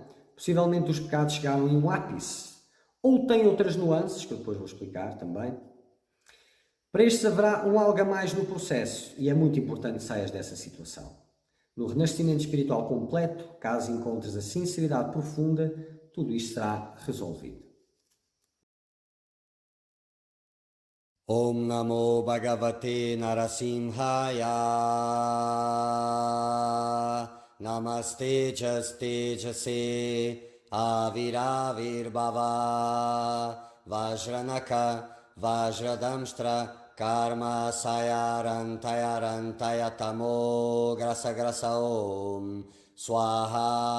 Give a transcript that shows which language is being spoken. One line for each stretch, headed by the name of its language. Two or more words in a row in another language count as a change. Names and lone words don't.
Portuguese: Possivelmente os pecados chegaram em um ápice, ou têm outras nuances, que eu depois vou explicar também. Para estes haverá um algo a mais no processo, e é muito importante que saias dessa situação. No renascimento espiritual completo, caso encontres a sinceridade profunda, tudo isto será resolvido.
Sanskrit: Om Namo Bhagavate Narasimhaya. Namaste Jastejase Aviravirbhava Vajranaka Vajradamstra karma sayarantaya tamo grasa grasa om swaha